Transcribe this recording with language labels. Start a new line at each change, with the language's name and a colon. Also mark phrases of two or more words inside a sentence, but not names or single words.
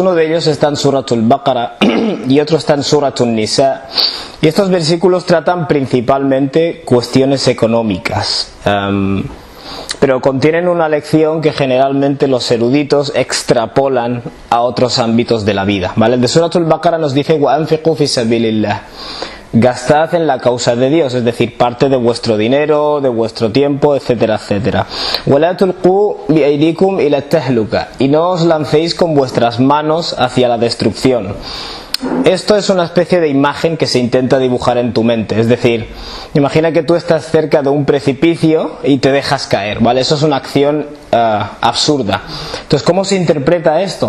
Spanish: Uno de ellos está en Suratul Baqara y otro está en Suratul Nisa. Y estos versículos tratan principalmente cuestiones económicas, pero contienen una lección que generalmente los eruditos extrapolan a otros ámbitos de la vida, ¿vale? El de Suratul Baqara nos dice
Arabic: وَأَنْفِقُوا فِي سَبِيلِ اللَّهِ,
Spanish: gastad en la causa de Dios, es decir, parte de vuestro dinero, de vuestro tiempo, etcétera, etcétera.
Arabic: وَلَا تُلْقُوا بِأَيْدِيكُمْ إِلَى التَّهْلُكَةِ,
Spanish: y no os lancéis con vuestras manos hacia la destrucción. Esto es una especie de imagen que se intenta dibujar en tu mente, es decir, imagina que tú estás cerca de un precipicio y te dejas caer, ¿vale? Eso es una acción absurda. Entonces, ¿cómo se interpreta esto?